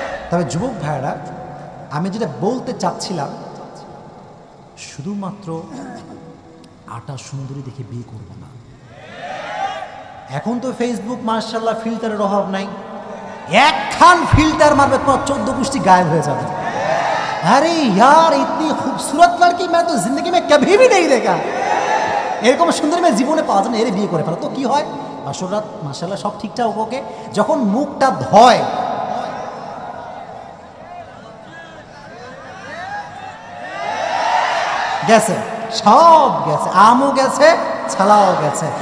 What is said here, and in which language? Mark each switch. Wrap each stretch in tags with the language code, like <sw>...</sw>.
<bn>তবে যুবক ভাইরা, আমি যেটা বলতে চাচ্ছিলাম, শুধুমাত্র আটা সুন্দরী দেখে বিয়ে করবো না। এখন তো ফেসবুক মাশাআল্লাহ ফিল্টারের অভাব নাই, একখান ফিল্টার মারবে তোমার 14 গোষ্ঠী গায়েব হয়ে যাবে। আরে</bn> <hi>यार इतनी खूबसूरत लड़की मैं तो जिंदगी में कभी भी नहीं देखा।</hi> <bn>এরকম সুন্দরী মেয়ে জীবনে পাওয়া যায় না, এর বিয়ে করে ফেলো। তো কি হয়, আসরাত মাশাআল্লাহ সব ঠিকঠাক, ওকে যখন মুখটা ধয়, গেছে, সব গেছে, আমও গেছে, ছালাও গেছে।</bn>